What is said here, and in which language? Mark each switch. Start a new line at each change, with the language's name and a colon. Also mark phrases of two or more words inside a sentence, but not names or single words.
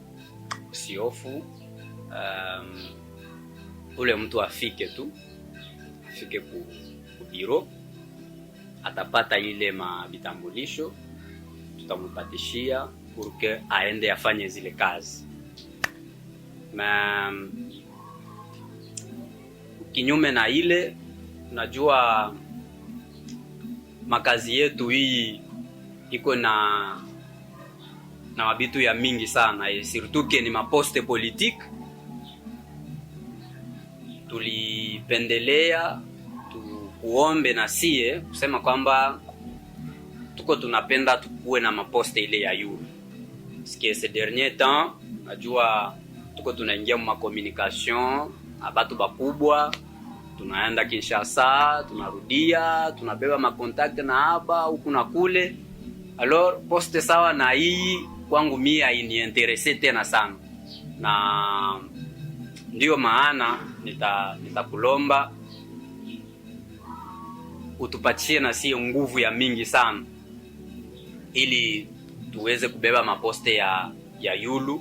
Swahili: Ule mtu afike ku biro, atapata ile vitambulisho, tutampatishia porque aende afanye zile kazi. Kinyume na ile, unajua makazi yetu hii iko na mabitu ya mingi sana,
French: surtout que
Swahili: ni maposte politique. Tulipendelea tukuombe na sie kusema kwamba tuko tunapenda tukuwe na maposte ile ya yulu. Sikie
French: ces derniers temps
Swahili: najua tuko tunaingia mu communication abatu bakubwa, tunaenda Kinshasa, tunarudia, tunabeba makontakte na hapa huku na kule. Alors poste sawa na hii kwangu mimi hainiinteresse tena sana, na ndio maana nitakulomba utupatie na sio nguvu ya mingi sana ili tuweze kubeba maposte ya yulu.